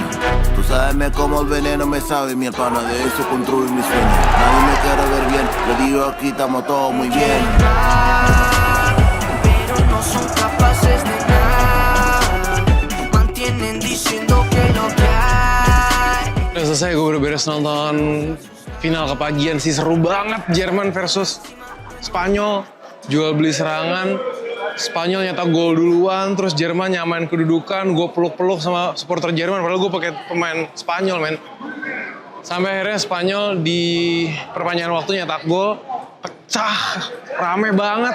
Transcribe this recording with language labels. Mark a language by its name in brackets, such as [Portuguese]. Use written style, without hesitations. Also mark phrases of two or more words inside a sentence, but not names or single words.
[Spanish] Tú sabes cómo el veneno me sabe, mi hermano, de eso construir mi sueño. Nadie me quiere ver bien, le digo aquí estamos todos muy bien. Pero no son capaces de nada. Mantienen diciendo que lo que hay. [Indonesian] Udah selesai, gue udah beres nonton final kepagian sih, seru banget. Jerman versus Spanyol, jual beli serangan. Spanyol nyetak gol duluan, terus Jerman nyamain kedudukan. Gue peluk-peluk sama supporter Jerman, padahal gue pakai pemain Spanyol, men. Sampai akhirnya Spanyol di perpanjangan waktu nyetak gol, pecah, rame banget.